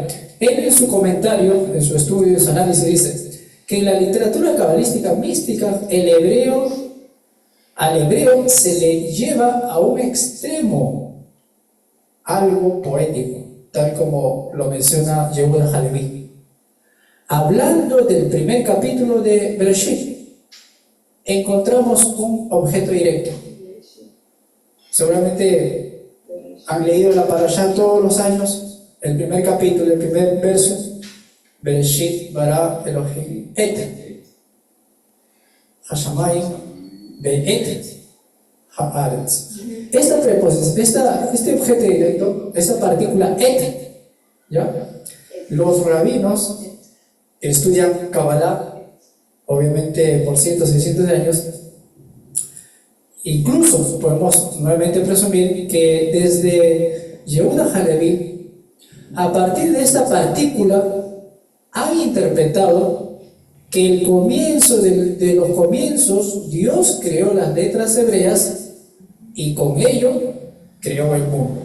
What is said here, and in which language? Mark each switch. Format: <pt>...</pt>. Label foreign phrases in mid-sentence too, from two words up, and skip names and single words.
<es>Él en su comentario, en su estudio, en su análisis, dice que en la literatura cabalística mística, al hebreo se le lleva a un extremo algo poético, tal como lo menciona Yehuda Halevi. Hablando del primer capítulo de Bereshit, encontramos un objeto directo. Seguramente han leído la parashá todos los años, el primer capítulo, el primer verso,</es> <he>Bereshit bara Elohim et Hashamayim ve'et haaretz.</he> <es>Esta preposición, este objeto directo, esta partícula et, ¿ya? Los rabinos estudian Kabbalah, obviamente por cientos y cientos de años. Incluso podemos nuevamente presumir que desde Yehuda Halevi, a partir de esta partícula, han interpretado que el comienzo de los comienzos, Dios creó las letras hebreas y con ello creó el mundo.</es>